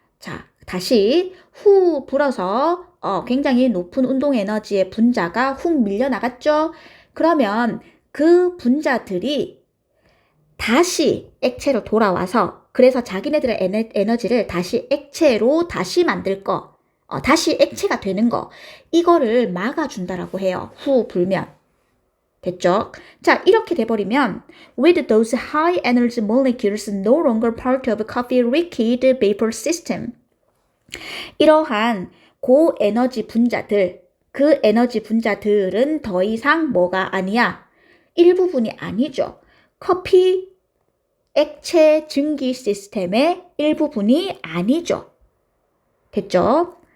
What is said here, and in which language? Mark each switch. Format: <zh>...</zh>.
<ko>자, 다시 후 불어서 굉장히 높은 운동 에너지의 분자가 훅 밀려나갔죠? 그러면 그 분자들이 다시 액체로 돌아와서 그래서 자기네들의 에너지를 다시 액체로 다시 만들 거, 다시 액체가 되는 거, 이거를 막아준다라고 해요. 후 불면. 됐죠? 자, 이렇게 돼버리면</ko> <en>with those high energy molecules no longer part of coffee liquid vapor system.</en> <ko>이러한 고에너지 분자들, 그 에너지 분자들은 더 이상 뭐가 아니야? 일부분이 아니죠. 커피 액체 증기 시스템의 일부분이 아니죠. 됐죠?</ko>